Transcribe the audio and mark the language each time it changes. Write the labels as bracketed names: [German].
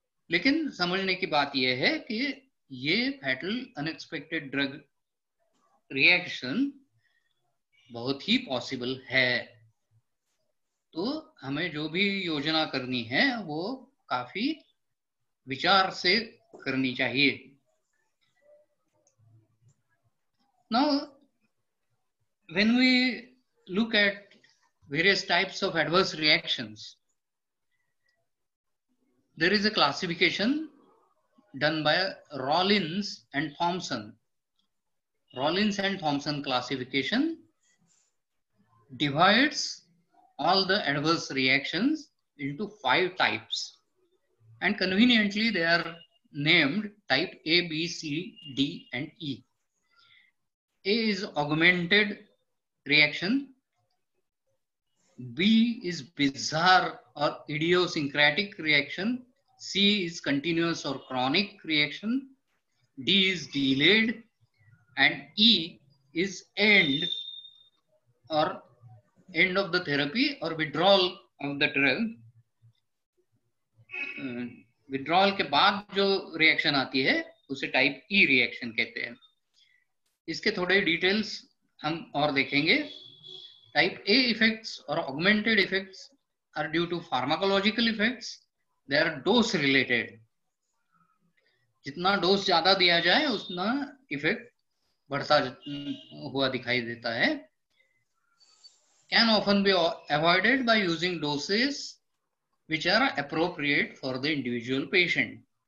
[Hindi] लेकिन समझने की बात यह है कि ये [English] fatal unexpected drug reaction [Hindi] बहुत ही पॉसिबल है। तो हमें जो भी योजना करनी है वो काफी विचार से करनी चाहिए। [English] Now, when we look at various types of adverse reactions, there is a classification done by Rollins and Thompson. Rollins and Thompson classification divides all the adverse reactions into 5 types, and conveniently they are named type A, B, C, D, and E. A is augmented reaction, B is bizarre or idiosyncratic reaction, C is continuous or chronic reaction, D is delayed, and E is end or end of the therapy or withdrawal of the drug. [Hindi] Withdrawal के बाद जो reaction आती है उसे type ई reaction कहते हैं। इसके थोड़े डिटेल्स हम और देखेंगे। [English] Type A effects और augmented effects are due to pharmacological effects, they are dose related. [Hindi] जितना डोज ज्यादा दिया जाए उतना इफेक्ट बढ़ता हुआ दिखाई देता है। [English] Can often be avoided by using doses which are appropriate for the individual patient.